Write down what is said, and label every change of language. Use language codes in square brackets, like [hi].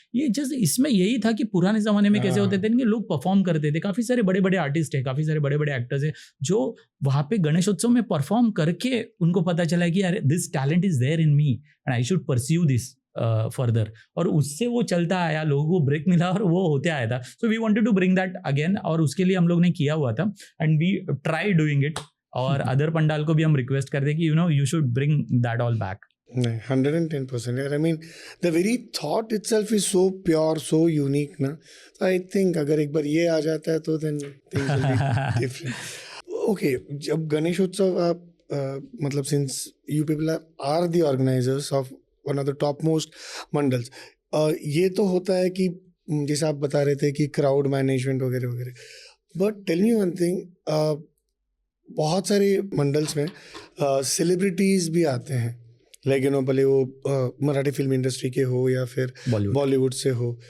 [hi] ये जस्ट इसमें यही था कि पुराने ज़माने में कैसे होते थे कि लोग परफॉर्म करते थे, काफ़ी सारे बड़े बड़े आर्टिस्ट हैं, काफ़ी सारे बड़े बड़े एक्टर्स हैं जो वहाँ पे गणेशोत्सव में परफॉर्म करके उनको पता चला कि यार [en] this talent is there in me and I should pursue this further, [hi] और उससे वो चलता आया, लोगों को ब्रेक मिला और वो होते आया था। [en] so we wanted to bring that again, [hi] और उसके लिए हम लोग ने किया हुआ था [en] and we try doing it, [hi] और अदर पंडाल को भी हम रिक्वेस्ट करते हैं कि [en] You should bring that all back. [hi] 110% यार, [en] I mean the very thought itself is so pure, so unique ना, so I think [hi] अगर एक बार ये आ जाता है तो [en] then things will be different. [hi] Okay, जब गणेश उत्सव आप मतलब [en] since you people are the organizers of one of the topmost [hi] mandals, ये तो होता है कि जैसे आप बता रहे थे कि क्राउड मैनेजमेंट वगैरह वगैरह, [en] but tell me one thing, [hi] बहुत सारे मंडल्स में सेलिब्रिटीज भी आते हैं, लाइक भले वो मराठी फिल्म इंडस्ट्री के हो या फिर बॉलीवुड से हो।